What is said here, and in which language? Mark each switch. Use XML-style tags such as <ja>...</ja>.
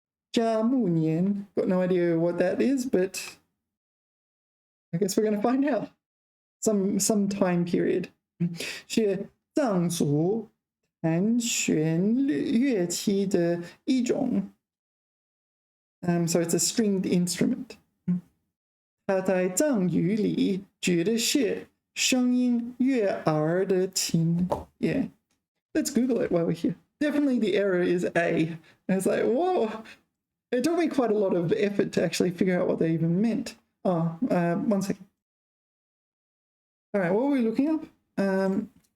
<en>嘉木年, got no idea what that is, but I guess we're going to find out. Some time period.</en> <zh>是藏族弹弦乐器的一种。</zh> <en>So it's a stringed instrument.</en> <zh>它在藏语里指的是声音悦耳的琴。</zh> <en>Yeah. Let's Google it while we're here. Definitely the error is A. And it's like, whoa. It took me quite a lot of effort to actually figure out what they even meant. Oh, 1 second. All right, what were we looking up?</en>